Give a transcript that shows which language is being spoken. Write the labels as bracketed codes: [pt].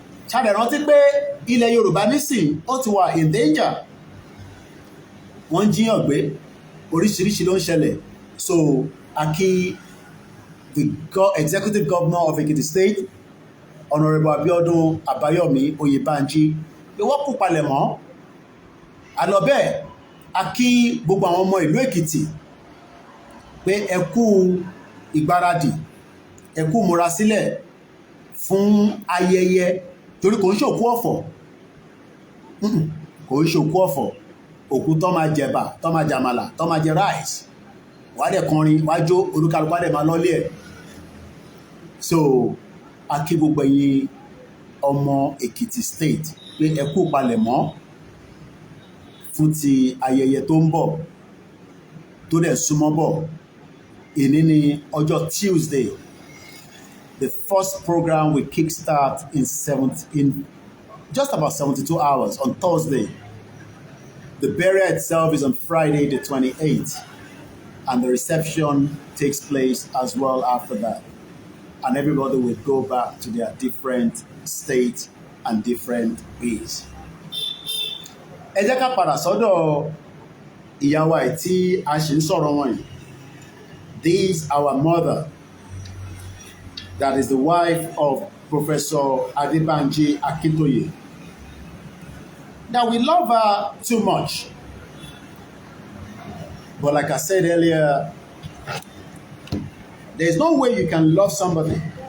[yo] Ṣàdẹ̀ rántí pé ilẹ̀ Yorùbá nísìn ó ti wà [en] in danger. [yo] Wọ́n jíyàn gbé, oríṣiríṣi ló ń ṣẹlẹ̀. [en] So, Aki, the executive governor of Ekiti State, [yo] Honorable Abiodun Abayomi Oyebanji, pé wọ́n kú palẹ̀mọ́. Àlọ́bẹ̀, Aki gbogbo àwọn ọmọ ìlú Èkìtì pé ẹ kú ìgbáradì, ẹ kú múra sílẹ̀ fún ayẹyẹ. Torí kò ń ṣòkú ọ̀fọ̀, kò ń ṣòkú ọ̀fọ̀, òkú tó máa jẹ̀bà, tó máa jàmàlà, tó máa jẹ rice, wà dẹ̀ kọrin, wà jó, olúkálùkù dẹ̀ máa lọ́lé ẹ̀. So, a kí gbogbo ẹ̀yin ọmọ Èkìtì State pé ẹ kú palẹ̀mọ́ fún ti ayẹyẹ tó ń bọ̀, tó dẹ̀ súnmọ́ bọ̀. Èní ni ọjọ́ Tuesday. [en] The first program will kickstart in just about 72 hours on Thursday. The burial itself is on Friday the 28th, and the reception takes place as well after that. And everybody will go back to their different states and different ways. [yo] Ẹ jẹ́ ká padà sọ́dọ̀ ìyàwó ẹ̀ tí a ṣì ń sọ̀rọ̀ wọn yìí. [en] This our mother, that is the wife of Professor Adebanji Akintoye. Now, we love her too much. But like I said earlier, there's no way you can love somebody.